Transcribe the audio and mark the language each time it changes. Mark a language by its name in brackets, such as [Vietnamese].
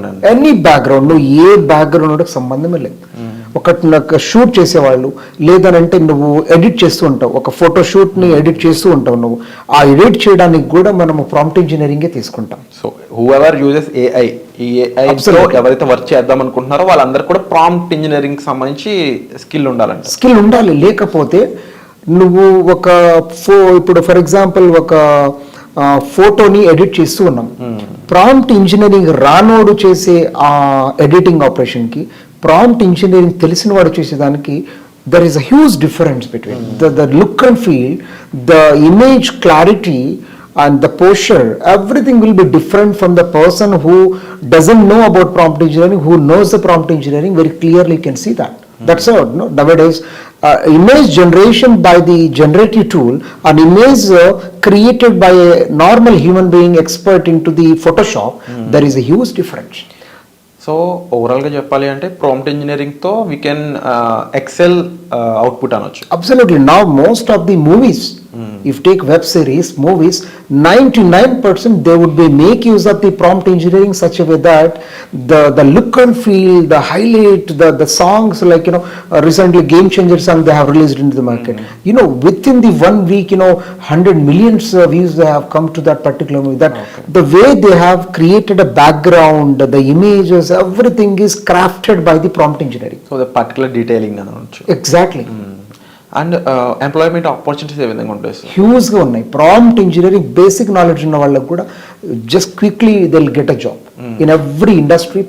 [Telugu] Any background, నువ్వు ఏ background సంబంధమే లేదు. ఒక షూట్ చేసేవాళ్ళు, లేదనంటే నువ్వు ఎడిట్ చేస్తూ ఉంటావు, ఒక ఫోటో షూట్ని ఎడిట్ చేస్తూ ఉంటావు, నువ్వు ఆ ఎడిట్ చేయడానికి కూడా మనము ప్రాంప్ట్ ఇంజనీరింగే తీసుకుంటాం. [English] so whoever uses AI, [Telugu] ఈ ఏఐ ఎవరైతే వర్క్ చేద్దాం అనుకుంటున్నారో వాళ్ళందరూ కూడా ప్రాంప్ట్ ఇంజనీరింగ్ సంబంధించి స్కిల్ ఉండాలి. లేకపోతే నువ్వు ఇప్పుడు ఫర్ ఎగ్జాంపుల్ ఒక ఫోటోని ఎడిట్ చేస్తూ ఉన్నాం, ప్రాంప్ట్ ఇంజనీరింగ్ రానోడు చేసే ఆ ఎడిటింగ్ ఆపరేషన్కి ప్రాంప్ట్ ఇంజనీరింగ్ తెలిసిన వాడు చేసేదానికి [English] there is a huge difference between the look and feel, the image clarity and the posture, everything will be different from the person who doesn't know about prompt engineering. Who knows the prompt engineering very clearly can see that. That's all. No, nowadays image generation by the generative tool, an image created by a normal human being expert into the Photoshop, there is a huge difference. [Telugu] So ఓవరాల్గా చెప్పాలి అంటే prompt ఇంజనీరింగ్తో [English] we can excel output [Telugu] అనొచ్చు. [English] Absolutely. Now most of the movies, if take web series, movies, 99% they would be make use of the prompt engineering such a way that the look and feel, the highlight, the songs, like recently Game Changer song they have released into the market. Within the 1 week, 100 million views they have come to that particular movie. That the way they have created a background, the images, everything is crafted by the prompt engineering. So the particular detailing [Telugu] అనొచ్చు. [English] Exactly. [Telugu] And employment opportunities ఏ విధంగా ఉంటాయి sir? హ్యూజ్గా ఉన్నాయి. [English] prompt engineering basic knowledge [Telugu] ఉన్న వాళ్ళకి కూడా [English] Just quickly they will get a job in every industry.